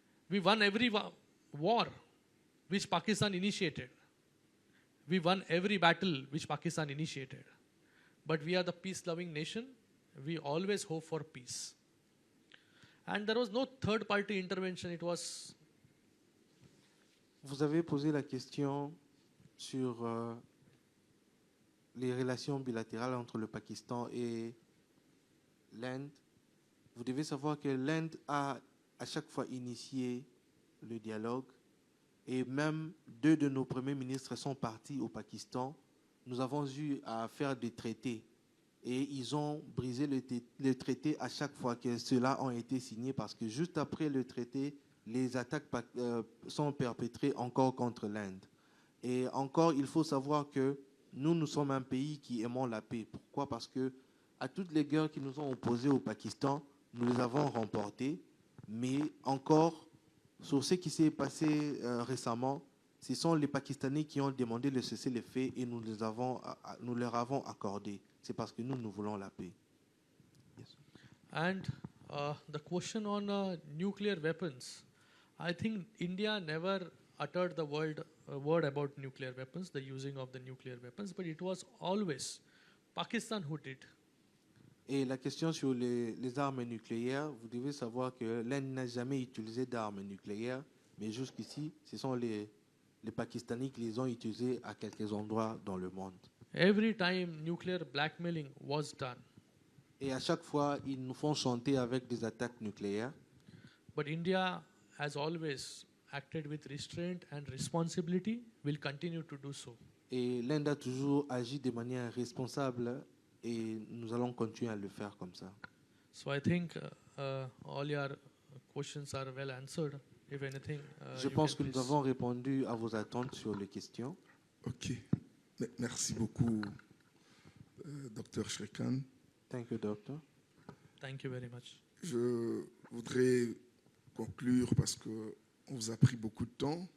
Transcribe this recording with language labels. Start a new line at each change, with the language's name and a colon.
English: We won every war which Pakistan initiated. We won every battle which Pakistan initiated. But we are the peace-loving nation. We always hope for peace. And there was no third-party intervention. It was...
French: Vous avez posé la question sur les relations bilatérales entre le Pakistan et l'Inde. Vous devez savoir que l'Inde a à chaque fois initié le dialogue et même 2 de nos premiers ministres sont partis au Pakistan. Nous avons eu à faire des traités et ils ont brisé le traité à chaque fois que ceux-là ont été signés parce que juste après le traité, les attaques sont perpétrées encore contre l'Inde. Et encore, il faut savoir que nous sommes un pays qui aimons la paix. Pourquoi? Parce que à toutes les guerres qui nous ont opposées au Pakistan, nous les avons remportées. Mais encore, sur ce qui s'est passé récemment, ce sont les Pakistanais qui ont demandé le cessez-le-feu et nous leur avons accordé. C'est parce que nous voulons la paix.
English: Yes. And the question on nuclear weapons, I think India never uttered the word about nuclear weapons, the using of the nuclear weapons, but it was always Pakistan who did.
French: Et la question sur les armes nucléaires, vous devez savoir que l'Inde n'a jamais utilisé d'armes nucléaires, mais jusqu'ici, ce sont les Pakistanais qui les ont utilisées à quelques endroits dans le monde.
English: Every time nuclear blackmailing was done.
French: Et à chaque fois, ils nous font chanter avec des attaques nucléaires.
English: But India has always acted with restraint and responsibility, will continue to do so.
French: Et l'Inde a toujours agi de manière responsable et nous allons continuer à le faire comme ça.
English: So I think all your questions are well answered. If anything,
French: je pense que nous avons répondu à vos attentes sur les questions. Ok. Merci beaucoup, Dr. Shrikant.
English: Thank you, Doctor. Thank you very much.
French: Je voudrais conclure parce qu'on vous a pris beaucoup de temps.